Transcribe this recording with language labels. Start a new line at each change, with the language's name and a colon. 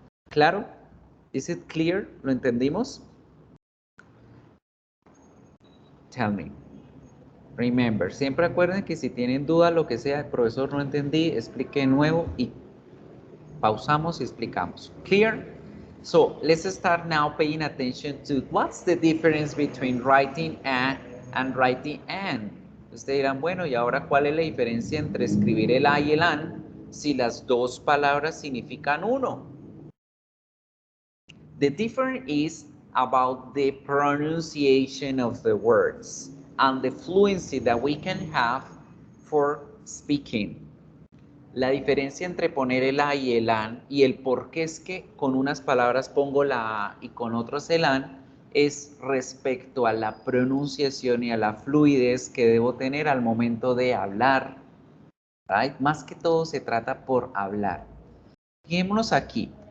Spanish: ¿Claro?
English: ¿Is it clear?
Spanish: ¿Lo entendimos?
English: Tell me.
Spanish: Remember, siempre acuerden que si tienen duda, lo que sea, profesor, no entendí, explique de nuevo y pausamos y explicamos.
English: Clear? So let's start now paying attention to what's the difference between writing a and writing an.
Spanish: Ustedes dirán, bueno, ¿y ahora cuál es la diferencia entre escribir el a y el an si las dos palabras significan uno?
English: The difference is about the pronunciation of the words and the fluency that we can have for speaking.
Spanish: La diferencia entre poner el a y el an y el por qué es que con unas palabras pongo la a y con otras el an es respecto a la pronunciación y a la fluidez que debo tener al momento de hablar. Right? Más que todo se trata por hablar. Fijémonos aquí.